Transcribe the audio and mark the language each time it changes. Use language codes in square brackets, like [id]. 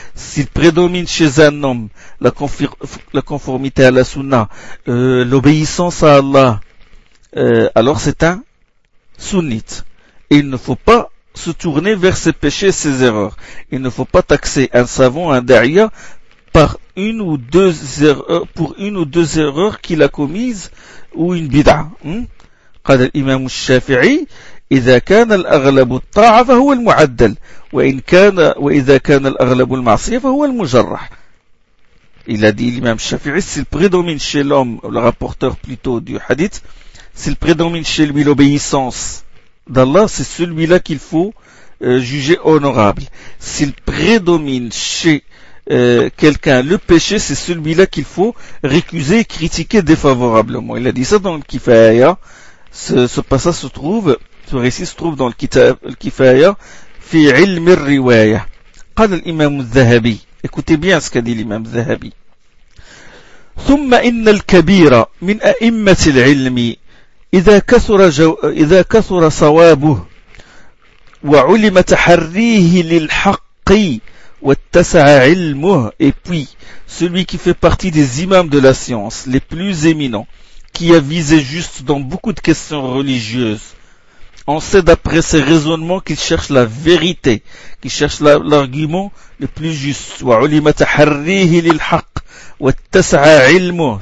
[fr] S'il prédomine chez un homme la conformité à la sunna, l'obéissance à Allah, alors c'est un sunnite. Et il ne faut pas se tourner vers ses péchés et ses erreurs. Il ne faut pas taxer un savant, un da'iya, pour une ou deux erreurs qu'il a commises ou une bid'a. [ar] قال الإمام الشافعي إذا كان الأغلب الطاعة فهو المعدل وإن كان وإذا كان الأغلب المعصية فهو المجرح. [fr] Il a dit l'imam Shafi'i, s'il prédomine chez l'homme, le rapporteur plutôt du hadith, s'il prédomine chez lui l'obéissance d'Allah, c'est celui-là qu'il faut juger honorable. S'il prédomine chez quelqu'un le péché, c'est celui-là qu'il faut récuser et critiquer défavorablement. Il a dit ça dans le Kifaya. Ce passage se trouve, ce récit se trouve dans le Kitab al-Kifaya, fi ilm al-riwaya. [ar] قال الإمام الذهبي [fr] écoutez bien ce qu'a dit l'imam الذهبي. [ar] ثم إن الكبير من أئمة العلم إذا كثر صوابه وعلم تحريه للحق واتسع علمه. [fr] Et puis celui qui fait partie des imams de la science les plus éminents, qui a visé juste dans beaucoup de questions religieuses, on sait d'après ses raisonnements qu'il cherche la vérité, qu'il cherche l'argument le plus juste. [ar] وَعُلِمَ تَحَرِّيهِ لِلْحَقِّ وَاتَّسَعَ عِلْمُهُ.